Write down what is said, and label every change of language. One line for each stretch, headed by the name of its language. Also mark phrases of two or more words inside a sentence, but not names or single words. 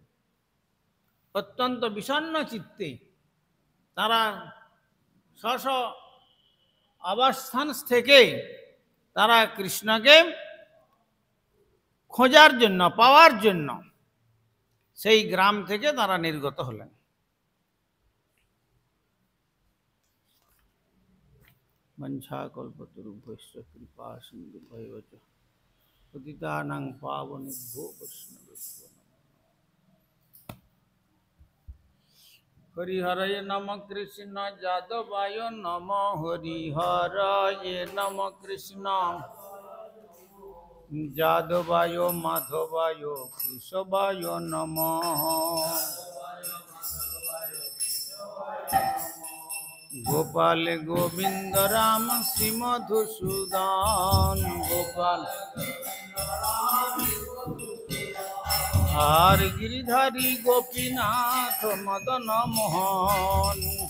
Bangla: অত্যন্ত বিষণ্ণ চিত্তে তারা স্ব অবস্থান থেকে তারা কৃষ্ণকে খোঁজার জন্য, পাওয়ার জন্য সেই গ্রাম থেকে তারা নির্গত হলেন।
Sanskrit: বঞ্ছাকল্পতরুভ্যশ্চ কৃপা সিন্ধুভ্যৈব চ পতিতানাং পাবনেভ্যো বৈষ্ণবেভ্যো নমঃ। হরিহরয়ে নমঃ কৃষ্ণ যাদবায় নমঃ, হরিহরয়ে নমঃ কৃষ্ণ যাদবায় মাধবায় কেশবায় নমঃ।
Bangla: গোপাল গোবিন্দ রাম শ্রী মধুসূদন, গোপাল আর গিরিধারী গোপীনাথ মদন মোহন।